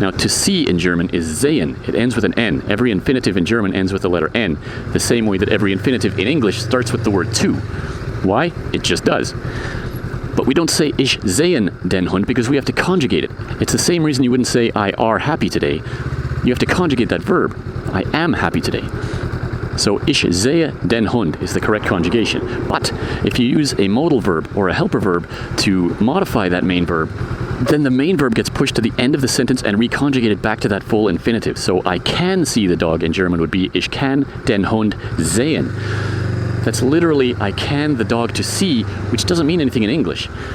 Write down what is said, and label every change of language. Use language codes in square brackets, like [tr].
[en] Now, to see in German is sehen. It ends with an N. Every infinitive in German ends with the letter N, the same way that every infinitive in English starts with the word to. Why? It just does. But we don't say [de] Ich sehen den Hund [en] because we have to conjugate it. It's the same reason you wouldn't say I are happy today. You have to conjugate that verb. I am happy today. So [de] Ich sehe den Hund [en] is the correct conjugation. But if you use a modal verb or a helper verb to modify that main verb, then the main verb gets pushed to the end of the sentence and reconjugated back to that full infinitive. So I can see the dog in German would be [de] Ich kann den Hund sehen. [en] That's literally I can the dog to see, which doesn't mean anything in English.